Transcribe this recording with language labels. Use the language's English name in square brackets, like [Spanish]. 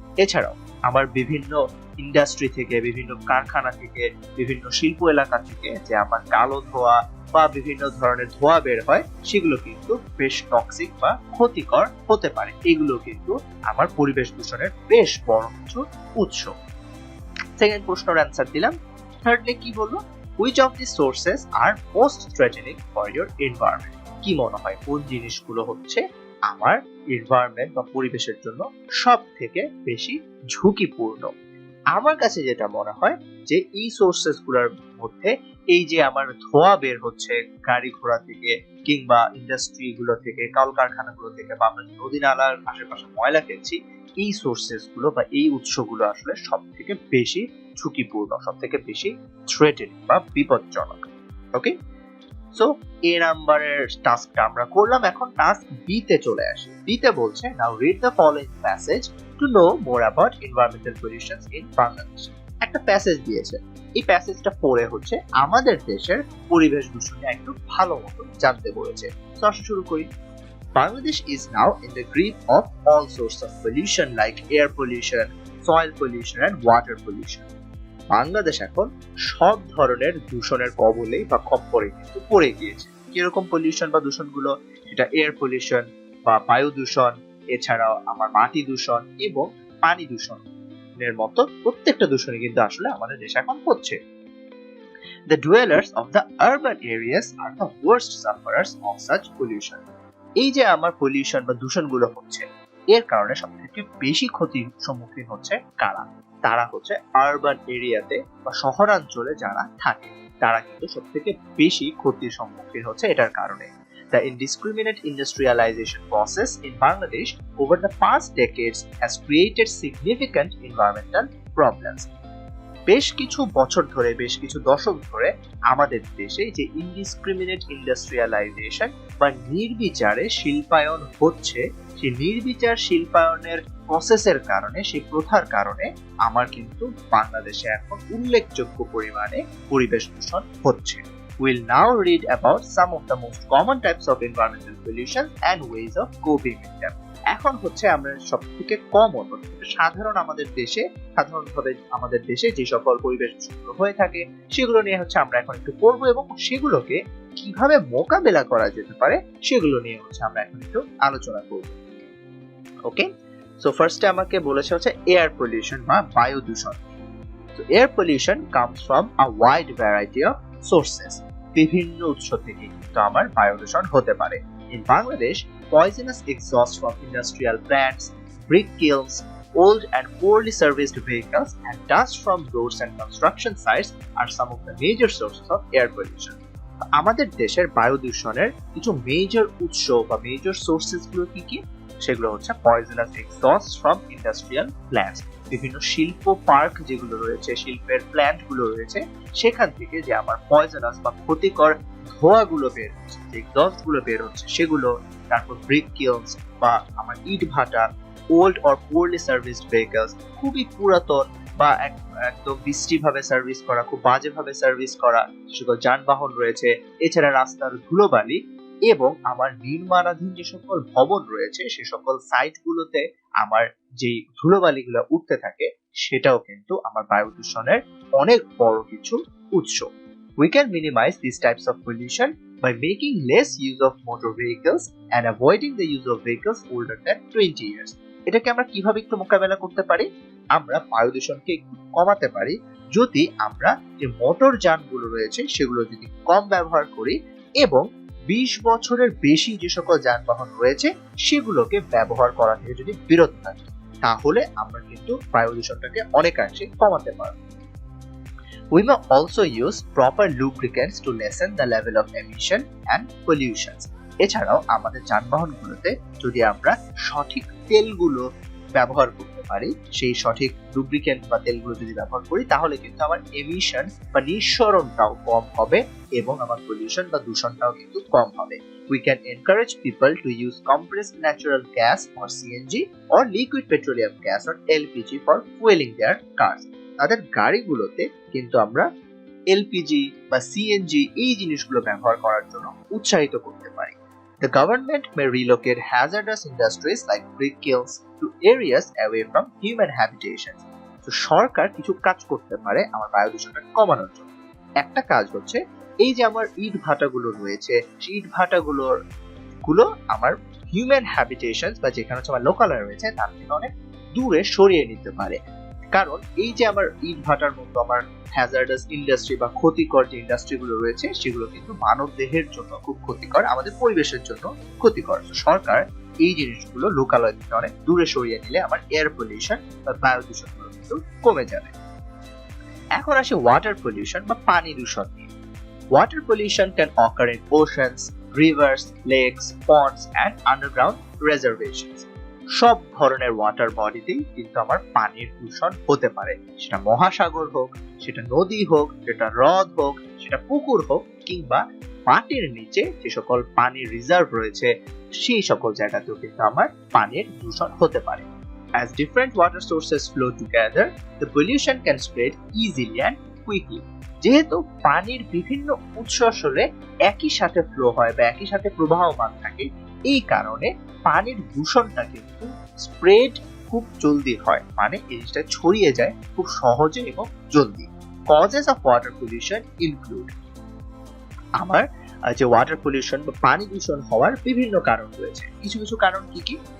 [Bangla] এছাড়াও আমার বিভিন্ন ইন্ডাস্ট্রি থেকে, বিভিন্ন কারখানা থেকে, বিভিন্ন শিল্প এলাকা থেকে যে আমার কালো ধোঁয়া বা বিভিন্ন ধরনের ধোঁয়া বের হয়, সেগুলো কিন্তু বেশ টক্সিক বা ক্ষতিকর হতে পারে। এগুলো কিন্তু আমার পরিবেশ দূষণের বেশ বড় কিছু উৎস। সেকেন্ড প্রশ্নের অ্যান্সার দিলাম। থার্ডলি কি বলবো? [English] Which of the sources are most threatening for your environment? [Bangla] কি মনে হয় কোন জিনিসগুলো হচ্ছে আমার এনভায়রনমেন্ট বা পরিবেশের জন্য সব থেকে বেশি ঝুঁকিপূর্ণ? আমার কাছে যেটা মনে হয় যে এই সোর্সেস গুলোর মধ্যে এই যে আমার ধোঁয়া বের হচ্ছে গাড়ি ঘোড়া থেকে কিংবা ইন্ডাস্ট্রি গুলো থেকে, কলকারখানাগুলো থেকে, বা আমরা নদী নালার আশেপাশে ময়লা ফেলছি, এই সোর্সেস গুলো বা এই উৎসগুলো আসলে সব থেকে বেশি ঝুঁকিপূর্ণ, সব থেকে বেশি থ্রেটেনিং বা বিপজ্জনক। ওকে, সো এ নাম্বারের টাস্কটা আমরা করলাম। এখন টাস্ক বি তে চলে আসি। বি তে বলছে [English] Now read the following passage to know more about environmental pollution in Bangladesh. [Bangla] একটা প্যাসেজ দিয়েছে, এই প্যাসেজটা পড়ে হচ্ছে আমাদের দেশের পরিবেশ দূষণ নিয়ে একটু ভালো মতো জানতে বলেছে। তো আসো শুরু করি। [English] Bangladesh is now in the grip of all sorts of pollution like air pollution, soil pollution and water pollution. [Bangla] Bangladesh এখন সব ধরনের দূষণের কবলে বা খপ্পরে কিন্তু পড়ে গিয়েছে। কিরকম পলিউশন বা দূষণগুলো? সেটা এয়ার পলিউশন বা বায়ু দূষণ, এছাড়াও আমার মাটি দূষণ এবং পানি দূষণের মতো প্রত্যেকটা দূষণই কিন্তু আসলে আমাদের দেশে এখন হচ্ছে। [English] The dwellers of the urban areas are the worst sufferers of such pollution. [Bangla] এই যে আমার পলিউশন বা দূষণগুলো হচ্ছে, এর কারণে সবথেকে বেশি ক্ষতির সম্মুখীন হচ্ছে কারা? তারা হচ্ছে আরবান এরিয়াতে বা শহরাঞ্চলে যারা থাকে, তারা কিন্তু সবথেকে বেশি ক্ষতির সম্মুখীন হচ্ছে এটার কারণে। [English] The indiscriminate industrialization process in Bangladesh over the past decades has created significant environmental problems. [Bangla] বেশ কিছু বছর ধরে, বেশ কিছু দশক ধরে আমাদের দেশে যে ইনডিসক্রিমিনেট ইন্ডাস্ট্রিয়ালাইজেশন বা নির্বিচারে শিল্পায়ন হচ্ছে, সেই নির্বিচার শিল্পায়নের প্রসেসের কারণে, সেই প্রথার কারণে আমার কিন্তু বাংলাদেশে এখন উল্লেখযোগ্য পরিমাণে পরিবেশ দূষণ হচ্ছে। [English] We'll now read about some of the most common types of environmental pollution and ways of coping with them. [Bangla] এখন হচ্ছে আমরা সবথেকে কমন সাধারণভাবে আমাদের দেশে যে সকল পরিবেশ দূষণ হয়ে থাকে সেগুলো নিয়ে হচ্ছে আমরা এখন একটু পড়বো এবং সেগুলোকে কিভাবে মোকাবেলা করা যেতে পারে সেগুলো নিয়ে হচ্ছে আমরা এখন একটু আলোচনা করব। ওকে, সো ফার্স্টে আমাকে বলেছে হচ্ছে এয়ার পলিউশন বা বায়ু দূষণ। [English] So air pollution comes from a wide variety of sources. [Bangla] বিভিন্ন উৎস থেকে কিন্তু আমার বায়ু দূষণ হতে পারে। [English] In Bangladesh, poisonous exhaust from industrial plants, brick kilns, old and poorly serviced vehicles, and dust from roads and construction sites are some of the major sources of air pollution. [Bangla] আমাদের দেশের বায়ু দূষণের কিছু মেজর উৎস বা major sources গুলো কি? সেগুলো হচ্ছে [English] poisonous exhaust from industrial plants, [Bangla] বিভিন্ন শিল্প পার্ক যেগুলো রয়েছে, শিল্পের প্ল্যান্ট গুলো রয়েছে, সেখান থেকে যে আমার পয়জনাস বা ক্ষতিকর ধোঁয়াগুলো বের হচ্ছে, যে এক্সহস্ট গুলো বের হচ্ছে সেগুলো, তারপর ব্রিক কিলস বা আমার ইট ভাটা, [English] old or poorly serviced vehicles, [Bangla] খুবই পুরাতন বা একদম বিশ্রীভাবে সার্ভিস করা, খুব বাজেভাবে সার্ভিস করা যে সকল যানবাহন রয়েছে, এছাড়া রাস্তার ধুলোবালি এবং আমার নির্মাণাধীন যে সকল ভবন রয়েছে সে সকল সাইটগুলোতে আমার যে ধুলোবালিগুলো উঠতে থাকে সেটাও কিন্তু আমার বায়ু দূষণের অনেক বড় কিছু উৎস। [English] We can minimize these types of pollution by making less use of motor vehicles and avoiding the use of vehicles older than 20 years. [Bangla] এটাকে আমরা কিভাবে একটু মোকাবেলা করতে পারি? আমরা বায়ু দূষণকে একটু কমাতে পারি যদি আমরা যে মোটর যানগুলো রয়েছে সেগুলো যদি কম ব্যবহার করি এবং 20 বছরের বেশি যে সকল যানবাহন রয়েছে সেগুলোকে ব্যবহার করা থেকে যদি বিরত থাকি, তাহলে আমরা কিন্তু বায়ু দূষণটাকে অনেকাংশে কমাতে পারব। [English] We may also use proper lubricants to lessen the level of emission and pollutions. [Bangla] এছাড়াও আমাদের যানবাহনগুলোতে যদি আমরা সঠিক তেলগুলো ব্যবহার করতে পারি, সেই সঠিক লুব্রিকেন্ট বা তেলগুলো যদি ব্যবহার করি, তাহলে কিন্তু আমার এমিশন বা নিঃসরণটাও কম হবে এবং আমার পলিউশন বা দূষণটাও কিন্তু কম হবে। [English] We can encourage people to use compressed natural gas or CNG or liquid petroleum gas or LPG for fueling their cars. [Bangla] তাদের গাড়িগুলোতে কিন্তু আমরা এলপিজি বা সিএনজি এই জিনিসগুলো ব্যবহার করার জন্য উৎসাহিত করতে পারি। [English] The government may relocate hazardous industries like brick kilns to areas away from human habitations. [Bangla] তো সরকার কিছু কাজ করতে পারে আমার বায়ু দূষণটা কমানোর জন্য। একটা কাজ হচ্ছে এই যে আমার ইট ভাটাগুলো রয়েছে, সেই ইট ভাটাগুলো আমার হিউম্যান হ্যাবিটেশনস বা যেখানে হচ্ছে আমার লোকালয় রয়েছে তার থেকে অনেক দূরে সরিয়ে নিতে পারে। কারণ এই যে আমার ইট ভাটার মতো আমার হ্যাজার্ডাস ইন্ডাস্ট্রি বা ক্ষতিকর যে ইন্ডাস্ট্রিগুলো রয়েছে সেগুলো কিন্তু মানব দেহের জন্য খুব ক্ষতিকর, আমাদের পরিবেশের জন্য ক্ষতিকর। সরকার এই জিনিসগুলো লোকালয় থেকে অনেক দূরে সরিয়ে নিলে আমার এয়ার পলিউশন বা বায়ু দূষণগুলো কিন্তু কমে যাবে। এখন আসে ওয়াটার পলিউশন বা পানি দূষণ নিয়ে। [English] Water pollution can occur in oceans, rivers, lakes, ponds and underground reservations. [Bangla] সব ধরনের ওয়াটার বডিতেই কিন্তু আমার পানির দূষণ হতে পারে, সেটা মহাসাগর হোক, সেটা নদী হোক, সেটা হ্রদ হোক, সেটা পুকুর হোক, কিংবা মাটির নিচে যে সকল পানির রিজার্ভ রয়েছে সেই সকল জায়গাতেও কিন্তু আমার পানির দূষণ হতে পারে। [English] As different water sources flow together, the pollution can spread easily and quickly. [Bangla] যেহেতু পানির বিভিন্ন উৎস আসলে একই সাথে ফ্লো হয় বা একই সাথে প্রবাহমান থাকে, এই কারণে পানির দূষণটা কিন্তু স্প্রেড খুব জলদি হয়, মানে এই জিনিসটা ছড়িয়ে যায় খুব সহজে এবং জলদি। [English] causes of water pollution include, [Bangla] আমার যে ওয়াটার পলিউশন বা পানি দূষণ হওয়ার বিভিন্ন কারণ রয়েছে। কিছু কিছু কারণ কি?